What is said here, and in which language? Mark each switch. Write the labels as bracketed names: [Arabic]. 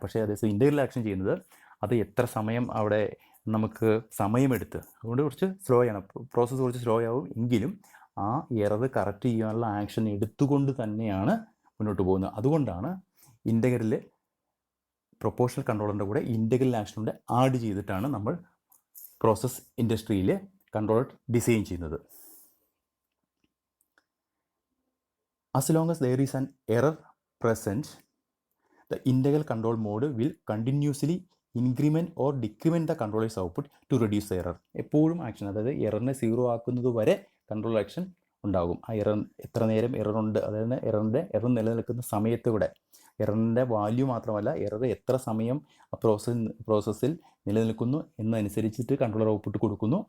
[Malayalam] പക്ഷേ അതേസമയം integral action ചെയ്യുന്നത് അത് എത്ര സമയം അവിടെ നമുക്ക് സമയമെടുത്ത്, അതുകൊണ്ട് കുറച്ച് സ്ലോ ആണ് പ്രോസസ്സ്, കുറച്ച് സ്ലോ ആവും എങ്കിലും ആ എറർ കറക്റ്റ് ചെയ്യാനുള്ള ആക്ഷൻ എടുത്തുകൊണ്ട് തന്നെയാണ് മുന്നോട്ട് പോകുന്നത്. അതുകൊണ്ടാണ് ഇൻ്റഗ്രൽ പ്രൊപ്പോർഷണൽ കൺട്രോളറിൻ്റെ കൂടെ ഇൻ്റഗ്രൽ ആക്ഷനുണ്ട് ആഡ് ചെയ്തിട്ടാണ് നമ്മൾ പ്രോസസ് ഇൻഡസ്ട്രിയിൽ കൺട്രോളർ ഡിസൈൻ ചെയ്യുന്നത്. [English] As long as there is an error present, the integral control mode will continuously increment or decrement the controller's output to reduce the error. [Malayalam] എപ്പോഴും action, അതായത് എററിനെ zero ആക്കുന്നത് വരെ control action ഉണ്ടാകും. ആ error എത്ര നേരം എററുണ്ട്, അതായത് എറർ നിലനിൽക്കുന്ന സമയത്തൂടെ എററിൻ്റെ വാല്യൂ മാത്രമല്ല എറർ എത്ര സമയം ആ പ്രോസസ്സിൽ നിലനിൽക്കുന്നു എന്നനുസരിച്ചിട്ട് കൺട്രോളർ ഔട്ട്പുട്ട് കൊടുക്കുന്നു.